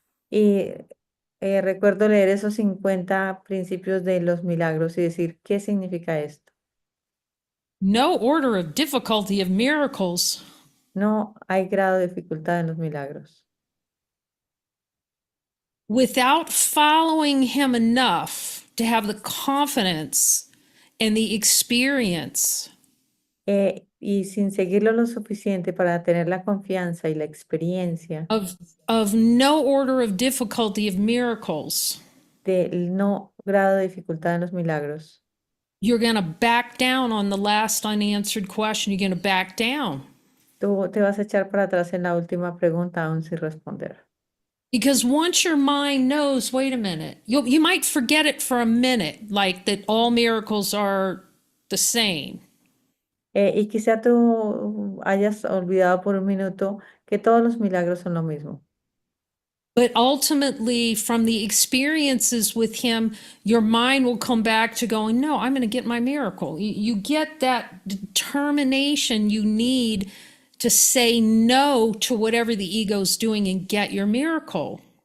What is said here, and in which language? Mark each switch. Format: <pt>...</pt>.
<es>Y Recuerdo leer esos 50 principios de los milagros y decir, ¿qué significa esto?</es> <en>No order of difficulty of miracles.</en> <es>No hay grado de dificultad en los milagros.</es> <en>Without following him enough to have the confidence and the experience</en> <es>Y sin seguirlo lo suficiente para tener la confianza y la experiencia</es> <en>of no order of difficulty of miracles,</en> <es>del no grado de dificultad en los milagros,</es> <en>you're going to back down on the last unanswered question. You're going to back down.</en> <es>tú te vas a echar para atrás en la última pregunta aún sin responder.</es> <en>Because once your mind knows, wait a minute, you might forget it for a minute, like that all miracles are the same.</en> <es>Y quizá tú hayas olvidado por un minuto que todos los milagros son lo mismo.</es> <en>But ultimately, from the experiences with him, your mind will come back to going, no, I'm going to get my miracle. You get that determination you need to say no to whatever the ego's doing and get your miracle.</en>